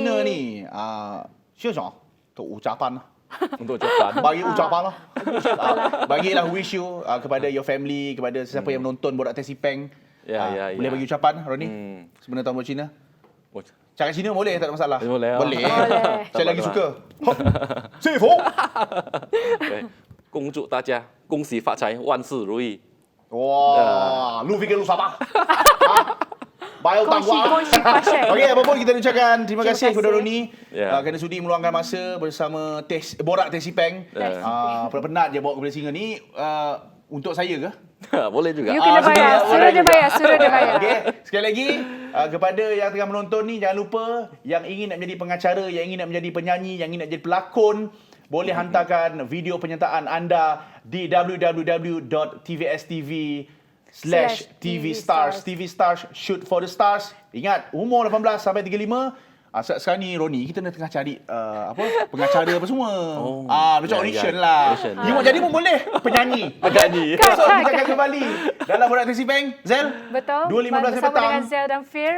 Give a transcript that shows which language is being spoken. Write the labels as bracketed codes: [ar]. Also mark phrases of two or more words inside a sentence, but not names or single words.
[ms] Cina ni. Siapa? Tu ucapan lah. Untuk ucapan. Bagi ucapan lah. Bagilah [en] wish you [ms] kepada [en] your family, [ms] kepada sesiapa yang menonton Borak Tesi Peng. Ya. Boleh bagi ucapan, Roni? Sempena Tahun Baru Cina? Cakap Cina boleh, tak ada masalah. Boleh. Boleh. Boleh. Saya lagi suka. Sifo. [zh] 恭祝大家恭喜发财，万事如意。 [ms] Wah, lu fikir lu siapa? Bayo Kongsi, tangwa. kongsi passion. Okey, apa pun kita ucapkan terima Terima kasih kepada kasih. Roni Ya. kerana sudi meluangkan masa bersama Borak Tesi Peng. Penat je bawa kepala singa ni untuk saya ke? Boleh juga. You kena bayar. Suruh dia bayar. Okey, sekali lagi kepada yang tengah menonton ni, jangan lupa yang ingin nak menjadi pengacara, yang ingin nak menjadi penyanyi, yang ingin nak jadi pelakon, boleh hantarkan video penyertaan anda di www.tvstv/tvstars. [en] TV Stars, shoot for the stars. [ms] Ingat, umur 18 sampai 35. Sekarang ni Roni, kita tengah cari pengacara apa semua. Macam ya, audition ya. lah. Audition, You mau jadi pun boleh. Penyanyi. So, kita akan kembali dalam Borak Tesi Peng. Zel? Betul. 2.15 Bersama petang. dengan Zel dan Fir.